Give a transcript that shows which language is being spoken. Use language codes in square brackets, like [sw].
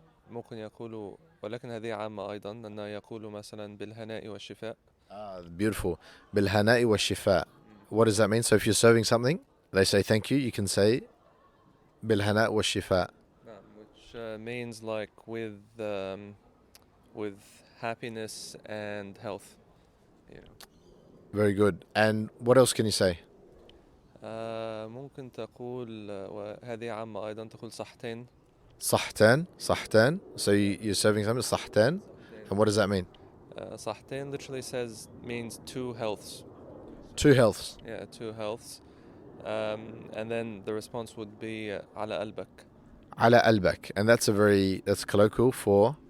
[ar] ممكن يقول ولكن هذه عامة أيضا، أنه يقول مثلا بالهناء والشفاء. [en] Beautiful. [ar] بالهناء والشفاء. [en] What does that mean? So if you're serving something, they say thank you, you can say [ar] بالهناء والشفاء. [en] which means like with happiness and health. You know. Very good. And what else can you say? [ar] ممكن تقول وهذه عامة أيضا تقول صحتين. صحتين. صحتين. [en] So you're serving something صحتين. And what does that mean? صحتين literally means two healths. Two healths. Yeah, two healths. And then the response would be [ar] على قلبك. على قلبك. [en] And that's colloquial for?